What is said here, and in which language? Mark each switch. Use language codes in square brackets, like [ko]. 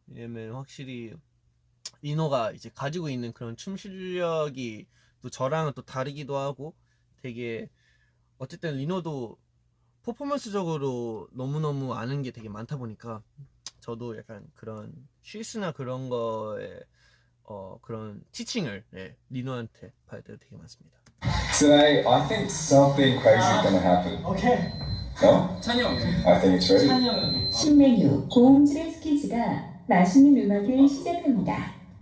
[ko] 왜냐면 확실히 리노가 이제 가지고 있는 그런 춤 실력이 또 저랑은 또 다르기도 하고 되게 어쨌든 리노도 퍼포먼스적으로 너무너무 아는 게 되게 많다 보니까 저도 약간 그런 실수나 그런 거에 그런 티칭을 리노한테 받을 때가 되게 많습니다. [en] Today, I think something crazy is gonna happen. [ko] 오케이. [en] No? [ko] 찬이 형. [en] I think it's ready. [ko] 찬이 형이. 신메뉴 고음질의 스키즈가 맛있는 음악을 시작합니다.